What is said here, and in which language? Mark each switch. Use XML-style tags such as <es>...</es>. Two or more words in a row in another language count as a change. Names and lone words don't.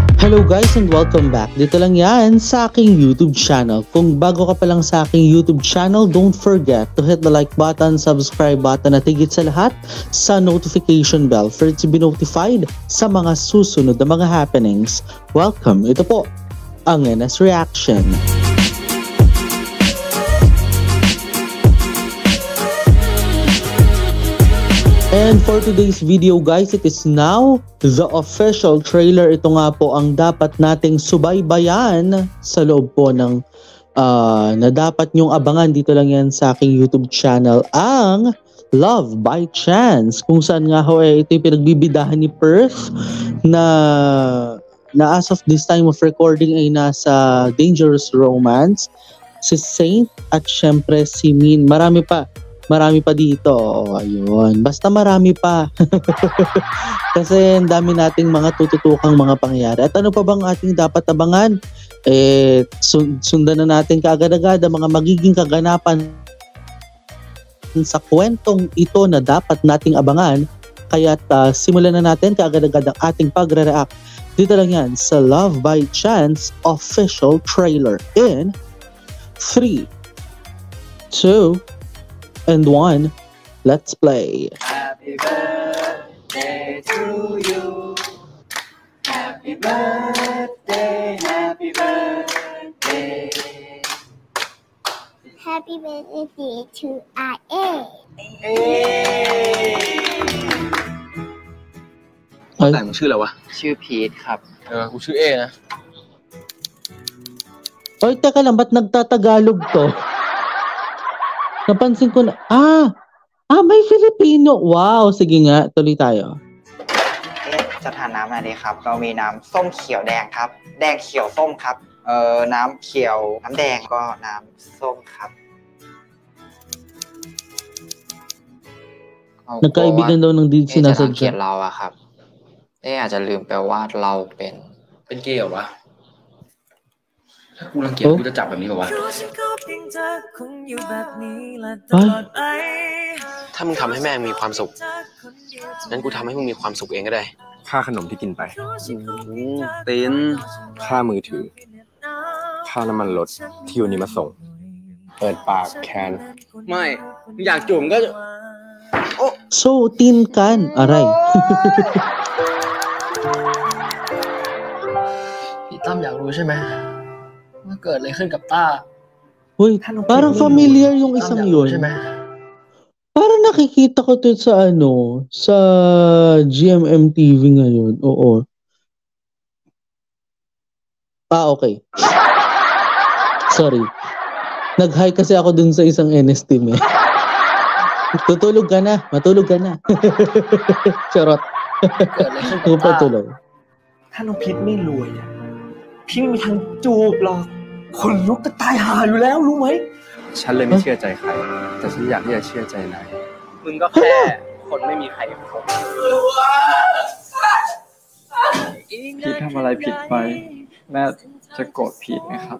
<en>Hello guys and welcome back.</en> <tl>Dito lang yan sa aking YouTube channel. Kung bago ka pa lang sa aking YouTube channel,</tl> <en>don't forget to hit the like button, subscribe button</en> <tl>at higit sa lahat sa</tl> <en>notification bell for to be notified</en> <tl>sa mga susunod na mga happenings. Welcome, ito po ang NS Reaction.</tl> <en>And for today's video guys, it is now the official trailer.</en> <tl>Ito nga po ang dapat nating subaybayan sa loob po ng na dapat nyong abangan. Dito lang yan sa aking YouTube channel, ang Love by Chance. Kung saan nga ho ito yung pinagbibidahan ni Perth na</tl> <en>as of this time of recording</en> <tl>ay nasa Dangerous Romance. Si Saint at syempre si Min. Marami pa dito. Ayun. Basta marami pa. Kasi ang dami nating mga tututukang mga pangyayari. At ano pa bang ating dapat abangan? Sundan na natin kaagad-agad ang mga magiging kaganapan sa kwentong ito na dapat nating abangan. Kaya simulan na natin kaagad-agad ang ating pagre-react. Dito lang yan sa</tl> <en>Love by Chance official trailer in 3, 2, and 1, let's play. Happy birthday to you. Happy birthday, happy birthday. Happy birthday to IA.</en> <th>แต่มึงชื่ออะไรวะ ชื่อพีทครับ กูชื่อเอนะ</th> <tl>Oy, teka lang, ba't nagtatagalog to? Napansin ko na, may Filipino. Wow, sige nga, tuloy tayo.</tl> <th>จะทานน้ำอะไรดีครับเรามีน้ำส้มเขียวแดงครับแดงเขียวส้มครับน้ำเขียวน้ำแดงก็น้ำส้มครับ</th> <tl>Nagkaibigan daw ng di sinasadya.</tl> <th>เกลียดเราอะครับอาจจะลืมไปว่าเราเป็นเกย์เหรอวะถ้ากูรังเกียจกูจะจับแบบนี้เหรอวะ ถ้ามึงทำให้แม่มีความสุขงั้นกูทำให้มึงมีความสุขเองก็ได้ค่าขนมที่กินไปตีนค่ามือถือค่าน้ำมันรถที่วันนี้มาส่งเปิดปากแคนไม่อยากจุ่มก็</th> <tl>So, tin kan. Aray.</tl> <th>พี่ตั้มอยากรู้ใช่ไหมว่าเกิดอะไรขึ้นกับต้า</th> <tl>Uy, parang familiar yung isang yun. Parang nakikita ko to sa sa GMM TV ngayon. Oo. Okay. Sorry. Nag-hi kasi ako dun sa isang NS team eh. Tutulog ka na. Matulog ka na. Charot.</tl> <th>เกิดอะไรขึ้นกับต้า</th> <tl>Tutulog.</tl> <th>ถ้าน้องพิษไม่รวยอ่ะพี่ไม่มีทางจูบหรอกคนลุกจะตายหาอยู่แล้วรู้ไหม ฉันเลยไม่เชื่อใจใครแต่ฉันอยากที่จะเชื่อใจนายมึงก็แค่คนไม่มีใครคบ พี่ทำอะไรผิดไปแม่จะโกรธพี่ไหมครับ</th>